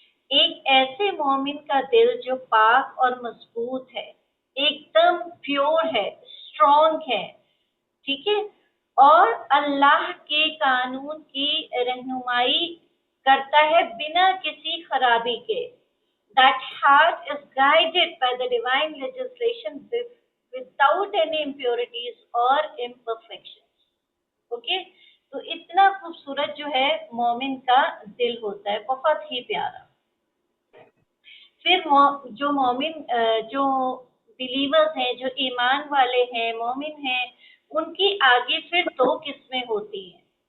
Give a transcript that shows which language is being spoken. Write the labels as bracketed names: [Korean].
[Hindi] एक ऐसे मोमिन का दिल जो पाक और मजबूत है, एकदम प्योर है, स्ट्रॉन्ग है. ठीक है. और अल्लाह के कानून की रहनुमाई करता है बिना किसी खराबी के. [English] That heart is guided by the divine legislation without any impurities or imperfections. Okay. [Hindi] तो इतना खूबसूरत जो है मोमिन का दिल होता है, बहुत ही प्यारा. फिर जो मोमिन जो बिलीवर्स हैं, जो ईमान वाले हैं, मोमिन हैं, उनकी आगे फिर 2 किस्में होती हैं.